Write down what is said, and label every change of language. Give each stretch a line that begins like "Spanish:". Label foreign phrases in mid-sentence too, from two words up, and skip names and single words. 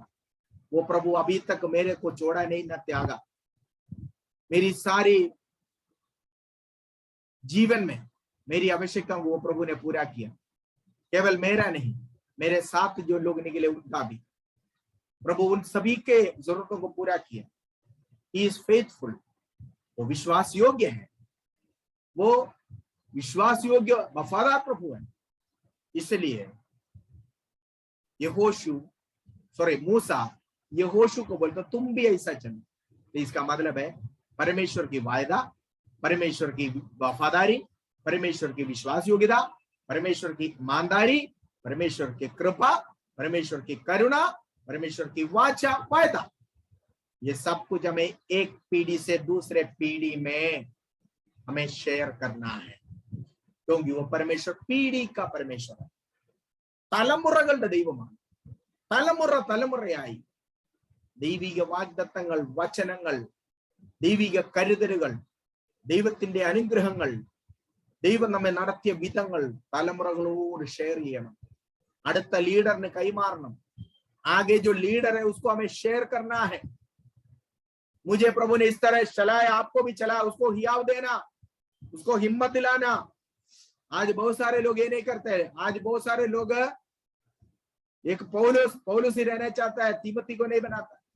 Hindi: वो प्रभु अभी तक मेरे को छोड़ा नहीं, न त्यागा। मेरी सारी जीवन में मेरी आवश्यकता वो प्रभु ने पूरा किया। केवल मेरा नहीं, मेरे साथ जो लोग निकले उनका भी प्रभु उन सभी के जरूरतों को पूरा किया।
English: He is faithful,
Hindi: वो विश्वास योग्य है, वो विश्वास योग्य वफादार प्रभु है। इसलिए मूसा यहोशू को बोलता तुम भी ऐसा चलो। तो इसका मतलब है परमेश्वर की वायदा, परमेश्वर की वफादारी, परमेश्वर की विश्वास योग्यता, परमेश्वर की ईमानदारी, परमेश्वर की कृपा, परमेश्वर की करुणा, परमेश्वर की वाचा वायदा, ये सब कुछ हमें एक पीढ़ी से दूसरे पीढ़ी में हमें शेयर करना है, क्योंकि वो परमेश्वर पीढ़ी का परमेश्वर है।
Malayalam: തലമുറകളുടെ ദൈവമാണ്। തലമുറയായി ദൈവിക വാഗ്ദത്തങ്ങൾ, വചനങ്ങൾ, ദൈവിക കരുതലുകൾ, ദൈവത്തിന്റെ അനുഗ്രഹങ്ങൾ, ദൈവം നമ്മെ നടത്തിയ വിധങ്ങൾ തലമുറകളോട് ഷെയർ ചെയ്യണം, അടുത്ത ലീഡറിന് കൈമാറണം।
Hindi: आगे जो लीडर है उसको हमें शेयर करना है। मुझे प्रभु ने इस तरह चलाया, आपको भी चला, उसको हियाव देना, उसको हिम्मत दिलाना। आज बहुत सारे लोग ये नहीं करते हैं। आज बहुत सारे लोग एक पौलुस ही रहना चाहता है, तीमती को नहीं बनाता।